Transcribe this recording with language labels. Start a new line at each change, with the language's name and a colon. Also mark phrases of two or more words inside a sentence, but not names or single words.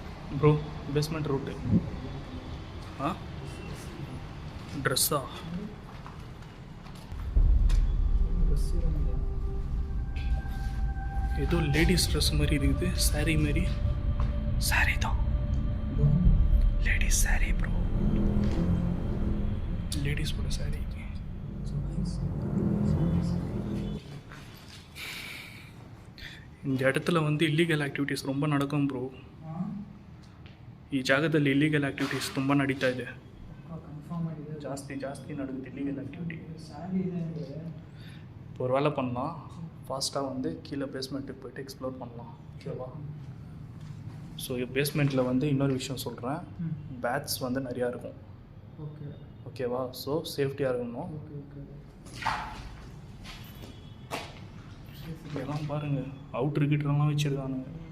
English: bro basement
Tamil: ரூட்டு ட்ரெஸ்ஸா ஏதோ
English: ladies dress
Tamil: மாதிரி இருக்குது சாரீ மாதிரி சாரீ தான்
English: ladies saree bro ladies
Tamil: போட சாரீ இந்த இடத்துல வந்து
English: illegal activities
Tamil: ரொம்ப நடக்கும் ப்ரோ
Kannada: ಈ ಜಾಗದಲ್ಲಿ
English: illegal activities
Kannada: ತುಂಬ ನಡೀತಾ ಇದೆ ಜಾಸ್ತಿ
Tamil: நடக்குது
English: illegal activity
Tamil: ஒரு வேலை பண்ணலாம் ஃபாஸ்ட்டாக வந்து கீழே பேஸ்மெண்ட்டுக்கு போய்ட்டு எக்ஸ்ப்ளோர் பண்ணலாம் ஓகேவா ஸோ பேஸ்மெண்ட்டில் வந்து இன்னொரு விஷயம் சொல்கிறேன் பேட்ஸ் வந்து நிறையா இருக்கும் ஓகேவா ஸோ சேஃப்டியாக இருக்கணும் இதெல்லாம் பாருங்கள் அவுட்ரு கிட்டலாம் வச்சுருக்கானுங்க